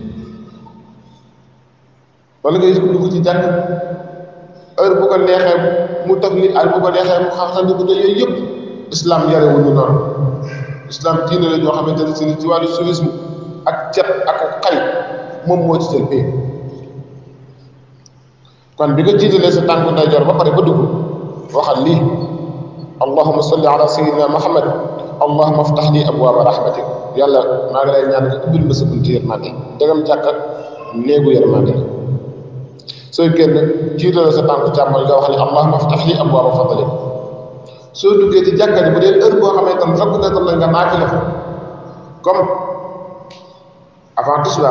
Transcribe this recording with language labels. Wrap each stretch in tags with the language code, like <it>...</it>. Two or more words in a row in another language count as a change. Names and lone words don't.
<wo>wala nga gis ko dugg ci jàkk heure bu ko neexee mu taf nit ay bu ko neexee mu xaxal ni ko te yooyu yëpp islam yarewuñu noonu islam diine la ñoo xamante ne si ci wàllu civisme ak cet ak xay moom moo ci jël pay kon bi nga jiitalee sa tànk ndeyjoor ba pare ba dugg waxal lii</wo> <ar>اللهم صل على سيدنا محمد اللهم افتح لي أبواب رحمتك</ar> <wo>yàlla maa ngi lay ñaan nga ubbil ma sa bunti yërmande degam jàkka néegu yërmande sooy génn jiitalee sa tànk càmmoñ nga wax ni</wo> <ar>اللهم افتح لي أبواب فضلك</ar> <wo>soo duggee ci jàkka ji bu dee heure boo xamante ne reconnaître nañ nga naafila fa</wo> <fr>comme avant</fr> <wo>tisbaar</wo>